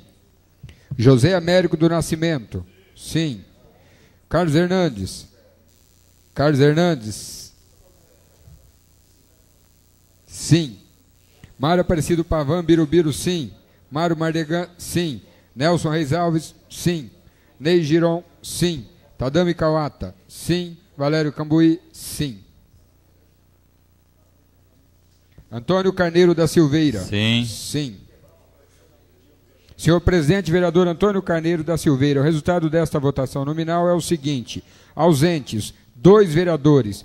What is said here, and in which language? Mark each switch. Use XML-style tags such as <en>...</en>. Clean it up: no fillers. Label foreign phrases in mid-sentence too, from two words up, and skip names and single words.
<pt>José Américo do Nascimento, sim. Carlos Hernandes, sim. Mário Aparecido Pavan Birubiru, sim. Mário Mardegan, sim. Nelson Reis Alves, sim. Ney Giron, sim. Tadami Kawata, sim. Valério Cambuí, sim. Antônio Carneiro da Silveira, Sim. sim. Senhor presidente, vereador Antônio Carneiro da Silveira, o resultado desta votação nominal é o seguinte: ausentes, 2 vereadores.</pt>